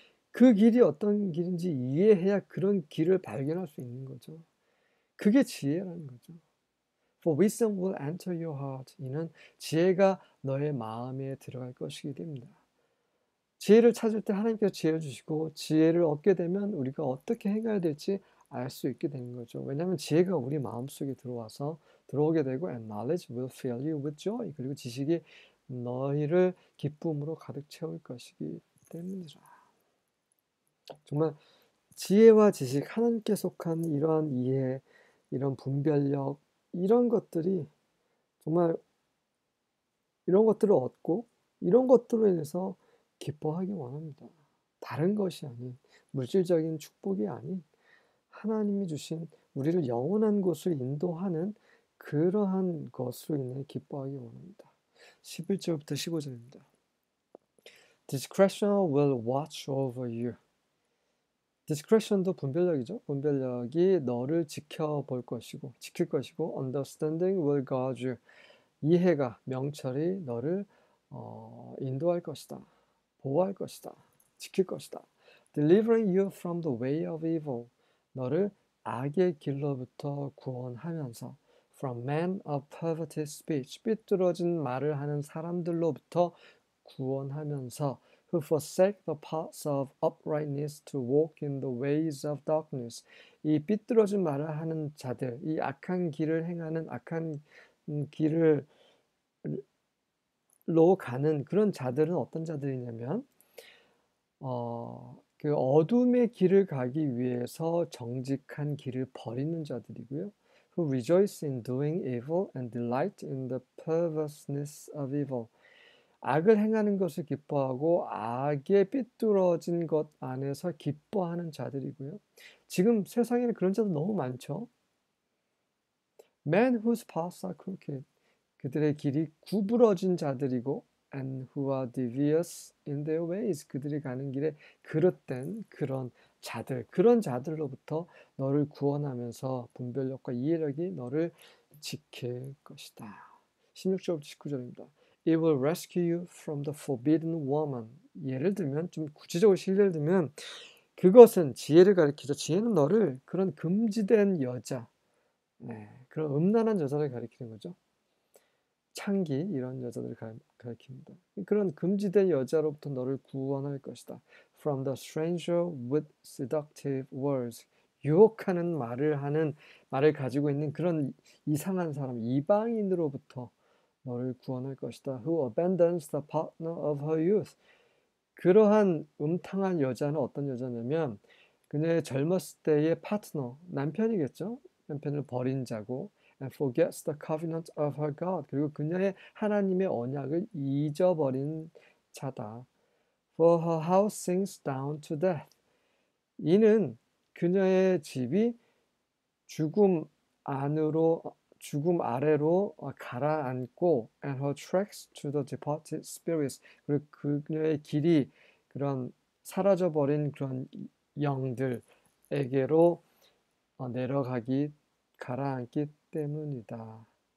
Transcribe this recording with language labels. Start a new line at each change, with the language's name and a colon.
Korean: 그 길이 어떤 길인지 이해해야 그런 길을 발견할 수 있는 거죠. 그게 지혜라는 거죠.
English: For wisdom will enter your heart.
Korean: 이는 지혜가 너의 마음에 들어갈 것이기 때문이다. 지혜를 찾을 때 하나님께서 지혜를 주시고 지혜를 얻게 되면 우리가 어떻게 행해야 될지 알 수 있게 되는 거죠. 왜냐하면 지혜가 우리 마음속에 들어오게 되고
English: and knowledge will fill you with joy.
Korean: 그리고 지식이 너희를 기쁨으로 가득 채울 것이기 때문이라. 정말 지혜와 지식, 하나님께 속한 이러한 이해, 이런 분별력, 이런 것들이 정말 이런 것들을 얻고 이런 것들로 인해서 기뻐하기 원합니다. 다른 것이 아닌 물질적인 축복이 아닌 하나님이 주신 우리를 영원한 곳을 인도하는 그러한 것으로 인해 기뻐하기 원합니다. 11절부터 15절입니다.
English: Discretion will watch over you.
Korean: Discretion도 분별력이죠. 분별력이 너를 지켜볼 것이고 지킬 것이고
English: Understanding will guard you.
Korean: 이해가, 명철이 너를 인도할 것이다. 보호할 것이다. 지킬 것이다.
English: Delivering you from the way of evil.
Korean: 너를 악의 길로부터 구원하면서
English: from men of perverted speech.
Korean: 삐뚤어진 말을 하는 사람들로부터 구원하면서
English: who forsake the paths of uprightness to walk in the ways of darkness.
Korean: 이 삐뚤어진 말을 하는 자들, 이 악한 길을 행하는 악한 길을 로 가는 그런 자들은 어떤 자들이냐면 그 어둠의 길을 가기 위해서 정직한 길을 버리는 자들이고요.
English: Who rejoice in doing evil and delight in the perverseness of evil.
Korean: 악을 행하는 것을 기뻐하고 악의 삐뚤어진 것 안에서 기뻐하는 자들이고요. 지금 세상에는 그런 자들 너무 많죠.
English: Men whose paths are crooked.
Korean: 그들의 길이 구부러진 자들이고
English: and who are devious in their ways.
Korean: 그들이 가는 길에 그릇된 그런 자들, 그런 자들로부터 너를 구원하면서 분별력과 이해력이 너를 지킬 것이다. 16절부터 19절입니다.
English: It will rescue you from the forbidden woman.
Korean: 예를 들면 좀 구체적으로 실례를 들면 그것은 지혜를 가리키죠. 지혜는 너를 그런 금지된 여자, 네, 그런 음란한 여자를 가리키는 거죠. 창기 이런 여자들을 가리킵니다. 그런 금지된 여자로부터 너를 구원할 것이다.
English: From the stranger with seductive words.
Korean: 유혹하는 말을 가지고 있는 그런 이상한 사람, 이방인으로부터 너를 구원할 것이다.
English: Who abandons the partner of her youth.
Korean: 그러한 음탕한 여자는 어떤 여자냐면 그녀의 젊었을 때의 파트너, 남편이겠죠. 남편을 버린 자고
English: and forgets the covenant of her God.
Korean: 그리고 그녀의 하나님의 언약을 잊어버린 자다.
English: For her house sinks down to death.
Korean: 이는 그녀의 집이 죽음 죽음 아래로 가라앉고
English: and her tracks to the departed spirits.
Korean: 그리고 그녀의 길이 그런 사라져버린 그런 영들에게로 가라앉기 때문이다.